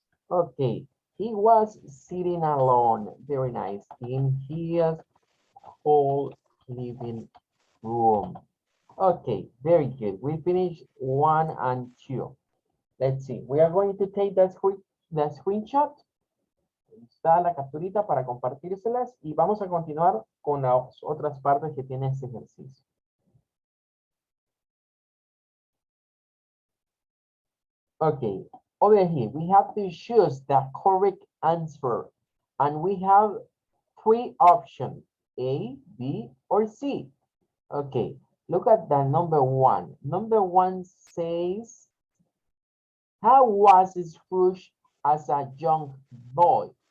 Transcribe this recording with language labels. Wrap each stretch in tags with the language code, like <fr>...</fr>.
<en>Okay, he was sitting alone. Very nice. In his whole living room. Okay, very good. We finished 1 and 2. Let's see. We are going to take the screenshot.</en> <es>Está la capturita para compartírselas y vamos a continuar con las otras partes que tiene este ejercicio.</es> <en>Okay, over here we have to choose the correct answer and we have 3 options, A, B, or C. Okay, look at the number 1. Number 1 says, how was Scrooge as a young boy?</en>